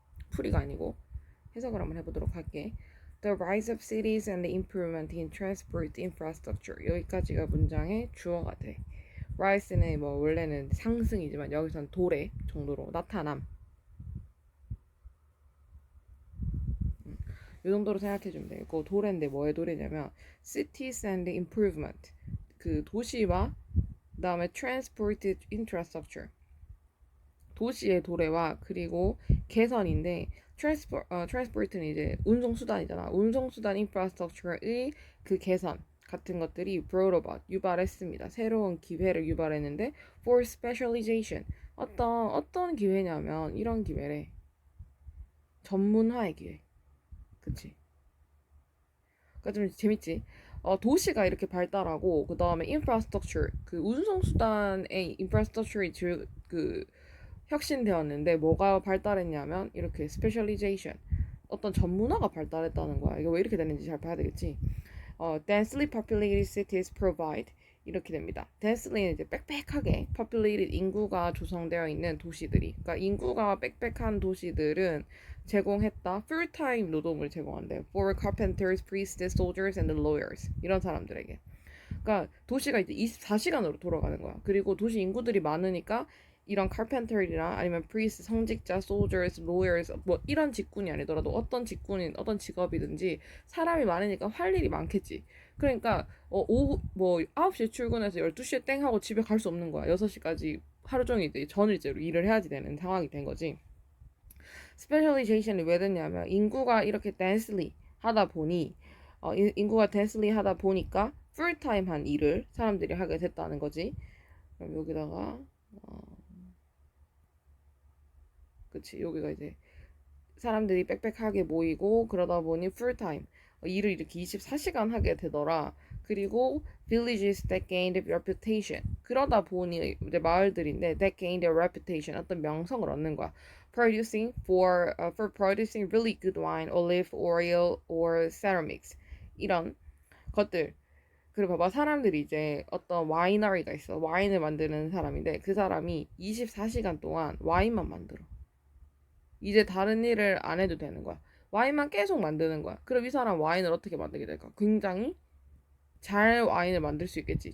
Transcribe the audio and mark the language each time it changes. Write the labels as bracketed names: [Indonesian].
[Korean] 풀이가 아니고 해석을 한번 해보도록 할게. [English] The rise of cities and the improvement in transport infrastructure. [Korean] 여기까지가 문장의 주어가 돼. rise는 뭐 원래는 상승이지만 여기선 도래 정도로 나타남. 이 정도로 생각해주면 돼. 그 도래인데 뭐의 도래냐면 [English] cities and improvement. [Korean] 그 도시와 그다음에 [English] transport infrastructure. [Korean] 도시의 도래와 그리고 개선인데 transport는 이제 운송수단이잖아. 운송수단 infrastructure의 그 개선 같은 것들이 [English] brought about [Korean] 유발했습니다. 새로운 기회를 유발했는데 [English] for specialization [Korean] 어떤 기회냐면 이런 기회래. 전문화의 기회. 그치? 그러니까 좀 재밌지? 도시가 이렇게 발달하고 그 다음에 infrastructure 그 운송수단의 infrastructure이 그 혁신되었는데 뭐가 발달했냐면 이렇게 specialization 어떤 전문화가 발달했다는 거야. 이거 왜 이렇게 됐는지 잘 봐야 되겠지. [English] densely populated cities provide [Korean] 이렇게 됩니다. densily는 이제 빽빽하게 populated 인구가 조성되어 있는 도시들이 그러니까 인구가 빽빽한 도시들은 제공했다. full-time 노동을 제공한대. [English] for carpenters, priests, soldiers, and lawyers [Korean] 이런 사람들에게. 그러니까 도시가 이제 24시간으로 돌아가는 거야. 그리고 도시 인구들이 많으니까 이런 carpenter이나 아니면 priest, 성직자, soldiers, lawyers 뭐 이런 직군이 아니더라도 어떤 직군인 어떤 직업이든지 사람이 많으니까 할 일이 많겠지. 그러니까 오후 뭐 9시에 출근해서 12시에 땡 하고 집에 갈 수 없는 거야. 6시까지 하루 종일 이제 전일제로 일을 해야지 되는 상황이 된 거지. 스페셜리제이션이 왜 됐냐면 인구가 이렇게 densely 하다 보니 인구가 densely 하다 보니까 풀타임한 일을 사람들이 하게 됐다는 거지. 그럼 여기다가 그치 여기가 이제 사람들이 빽빽하게 모이고 그러다 보니 풀타임 일을 이렇게 24시간 하게 되더라. 그리고 [English] villages that gained reputation [Korean] 그러다 보니 이제 마을들인데 [English] that gained a reputation [Korean] 어떤 명성을 얻는 거야. [English] For producing really good wine, olive oil, or ceramics [Korean] 이런 것들. 그리고 봐봐 사람들이 이제 어떤 와이너리가 있어. 와인을 만드는 사람인데 그 사람이 24시간 동안 와인만 만들어. 이제 다른 일을 안 해도 되는 거야. 와인만 계속 만드는 거야. 그럼 이 사람 와인을 어떻게 만들게 될까? 굉장히 잘 와인을 만들 수 있겠지.